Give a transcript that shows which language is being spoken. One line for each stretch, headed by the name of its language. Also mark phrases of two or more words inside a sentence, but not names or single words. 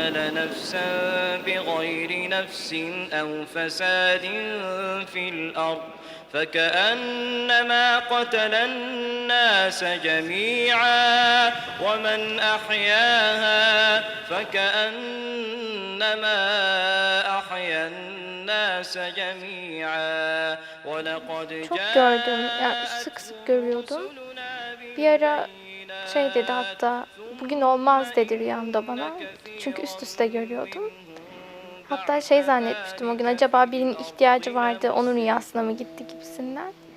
Arabic: قتل نفسا بغير نفس أو فساد في الأرض فكأنما قتل الناس جميعا ومن أحياها فكأنما أحيا الناس جميعا ولقد
Turkish: Çok gördüm, yani sık sık görüyordum. Bir ara şey dedi hatta, bugün olmaz dedi rüyamda bana. Çünkü üst üste görüyordum. Hatta şey zannetmiştim o gün, acaba birinin ihtiyacı vardı, onun rüyasına mı gitti gibisinden.